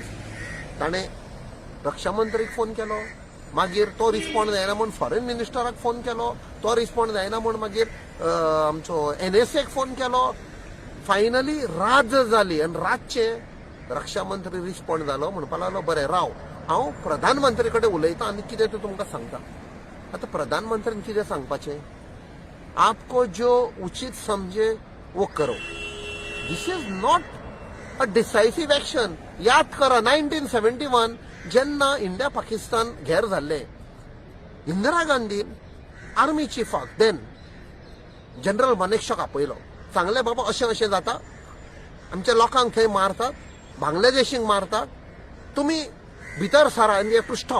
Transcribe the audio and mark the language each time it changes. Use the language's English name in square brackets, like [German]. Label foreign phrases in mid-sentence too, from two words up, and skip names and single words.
[Konkani] ताणें रक्षा मंत्रीक फोन केलो मागीर तो रिस्पॉन्ड जायना म्हूण फॉरेन मिनिस्टराक फोन केलो तो रिस्पॉन्ड जायना म्हूण मागीर आमचो NSAक फोन केलो. फायनली रात जाली आनी रातचे रक्षा मंत्री रिस्पॉन्ड जालो म्हणपाक लागलो बरें राव हांव प्रधानमंत्री कडेन उलयतां आनी कितें तें तुमकां सांगता. आतां प्रधानमंत्र्यान कितें सांगपाचें [Hindi] आपको जो उचित समझे वो करो. [English] This is not a decisive action. [Konkani] याद करा 1971 जेन्ना इंडिया पाकिस्तान घेर जाल्ले इंदिरा गांधीन आर्मी चीफाक [English] then General [Konkani] मानेकशॉक आपयलो सांगलें बाबा अशें अशें जाता आमच्या लोकांक थंय मारतात बांगलादेशींक मारतात तुमी भितर सरा आनी [English] you too stop.